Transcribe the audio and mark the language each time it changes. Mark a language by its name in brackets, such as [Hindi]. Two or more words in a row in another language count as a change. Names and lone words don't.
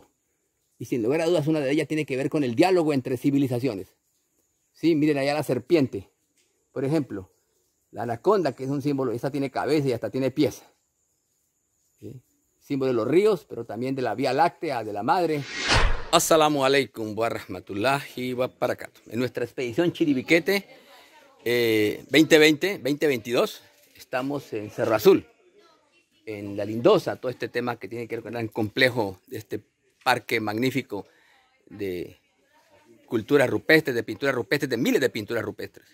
[Spanish] Y sin lugar a dudas, una de ellas tiene que ver con el diálogo entre civilizaciones. Sí, miren allá la serpiente, por ejemplo, la anaconda, que es un símbolo, esta tiene cabeza y hasta tiene pies. ¿Sí? Símbolo de los ríos, pero también de la Vía Láctea, de la Madre. [Arabic] السلام عليكم ورحمة الله وبركاته. [Spanish] En nuestra expedición Chiribiquete 2020-2022 estamos en Cerro Azul, en la Lindosa, todo este tema que tiene que ver con el complejo de este parque magnífico de culturas rupestres, de pinturas rupestres, de miles de pinturas rupestres.